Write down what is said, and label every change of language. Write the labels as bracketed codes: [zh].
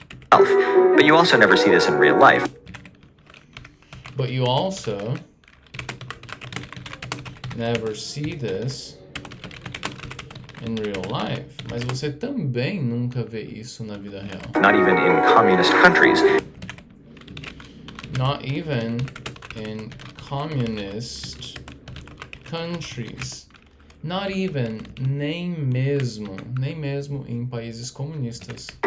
[en] But you also never see this in real life. But you also never see this in real life. [pt] Mas você também nunca vê isso na vida real. [en] Not even in communist countries. Not even in communist countries. Not even, [pt] nem mesmo em países comunistas.